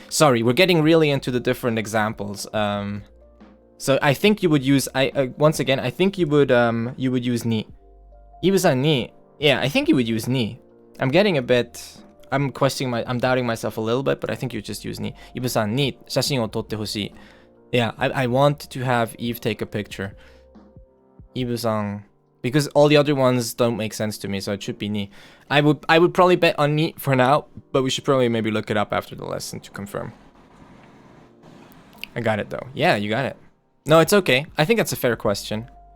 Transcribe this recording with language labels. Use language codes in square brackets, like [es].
[en] Sorry, we're getting really into the different examples. So I think you would use, once again, I think you would use に. [ja] イブさんに, [en] yeah, I think you would use に. I'm getting a bit, I'm doubting myself a little bit, but I think you just use に. [ja] イブさんに写真を撮ってほしい. [en] Yeah, I want to have Eve take a picture. イブさん, because all the other ones don't make sense to me, so it should be に. I would probably bet on に for now, but we should probably maybe look it up after the lesson to confirm. I got it though. Yeah, you got it. No, it's okay. I think that's a fair question.